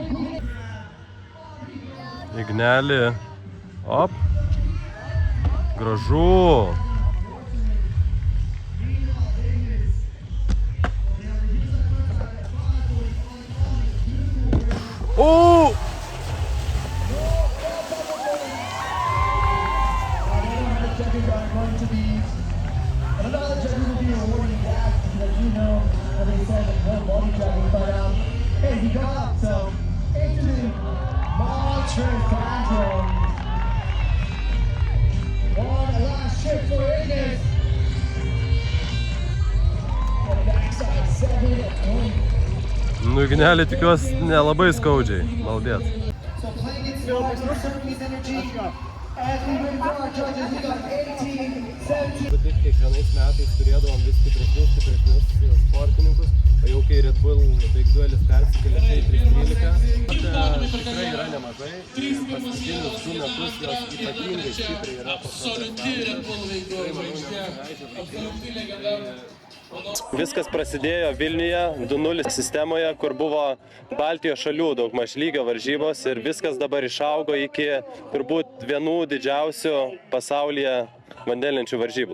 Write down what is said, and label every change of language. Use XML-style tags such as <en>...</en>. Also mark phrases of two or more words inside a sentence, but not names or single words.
<lt>Ignelį. Op. Gražu. O!</lt> <en>Hey, he got up, so into Montreal control. One last shift for Ignis. On the backside, 7-20.</en> <lt>Nu, Ignelį tikiuosi nelabai skaudžiai. Maldėt.</lt> <en>So playing it slow, conserving his energy. As we wait for our judges, we got 18-17.</en> <lt>Kiekvienais metais turėdavom vis stipresnius sportininkus, o jau kai Red Bull baigduelis persikėlė čia į 313, tikrai yra nemažai. Paskutinius 2 metus jos ypatingai stipriai yra Viskas prasidėjo Vilniuje 2-0 sistemoje, kur buvo Baltijos šalių daugmaž lygio varžybos ir viskas dabar išaugo iki turbūt vienų didžiausių pasaulyje vandenlenčių varžybų.</lt>